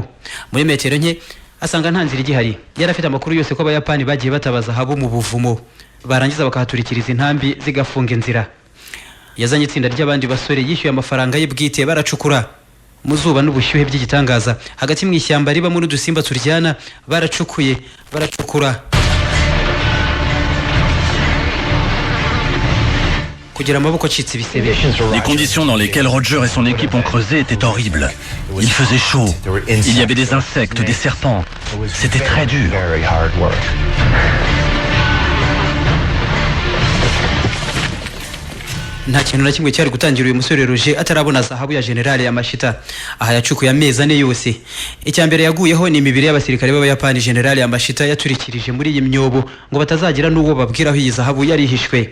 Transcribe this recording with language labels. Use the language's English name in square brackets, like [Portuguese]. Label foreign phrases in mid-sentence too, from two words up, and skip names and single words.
[Kinyarwanda] Muri metero nke asanga nta nzira igihari. Yari afite amakuru yose ko Abayapani bagiye batabaza habo mu buvumo barangiza bakahaturikiriza intambi zigafunga inzira. Yazanye itsinda ry'abandi basore yishyuye amafaranga ye bwite baracukura mu zuba n'ubushyuhe by'igitangaza hagati mu ishyamba ribamo n'udusimba turyana. Baracukura [French] Les conditions dans lesquelles Roger et son équipe ont creusé étaient horribles. Il faisait chaud, il y avait des insectes, des serpents. C'était très dur. [Kinyarwanda] Nta kintu na kimwe cyari gutangira uyu musore Roger atarabona zahabu ya General Yamashita. Aha yacukuye amezi ane yose. Icyambere yaguyeho ni imibiri y'abasirikare b'Abayapani General Yamashita yaturikirije muri iyi myobo ngo batazagira n'uwo babwira aho iyi zahabu yari ihishwe.